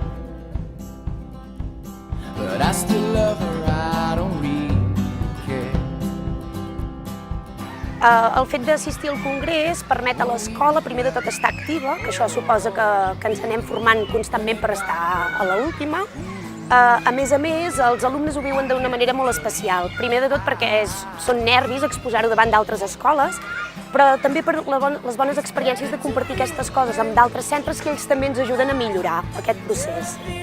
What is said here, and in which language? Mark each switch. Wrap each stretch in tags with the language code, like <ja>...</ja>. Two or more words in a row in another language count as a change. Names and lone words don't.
<en>But I still love her, I don't really care.</en> <ca>El fet d'assistir al Congrés permet a l'escola, primer de tot, estar activa, que això suposa que ens anem formant constantment per estar a l'última. A més, els alumnes ho viuen d'una manera molt especial. Primer de tot perquè són nervis exposar-ho davant d'altres escoles, però també per les bones experiències de compartir aquestes coses amb d'altres centres que ells també ens ajuden a millorar aquest procés.</ca>